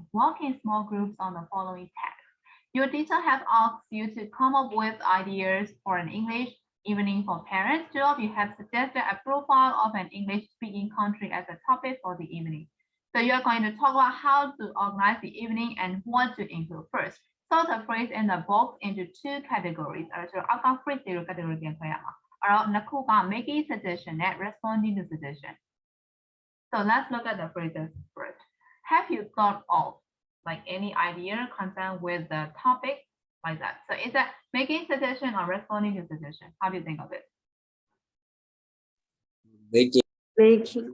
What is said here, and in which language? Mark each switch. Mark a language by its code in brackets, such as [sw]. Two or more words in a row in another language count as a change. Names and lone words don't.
[en] Work in small groups on the following tasks. Your teacher has asked you to come up with ideas for an English evening for parents. Two of you have suggested a profile of an English-speaking country as a topic for the evening. So you're going to talk about how to organize the evening and what to include first. Sort the phrase in the box into two categories. [my] အဲ့တော့ [en] outcome phrase [my] တွေကို category ပြန်ခွဲရမှာ အဲ့တော့ နှစ်ခုက [en] making suggestion [my] နဲ့ [en] responding to suggestion. So let's look at the phrases first. Have you thought of like any idea concerned with the topic like that? So is that making suggestion or responding to suggestion? How do you think of it? Making.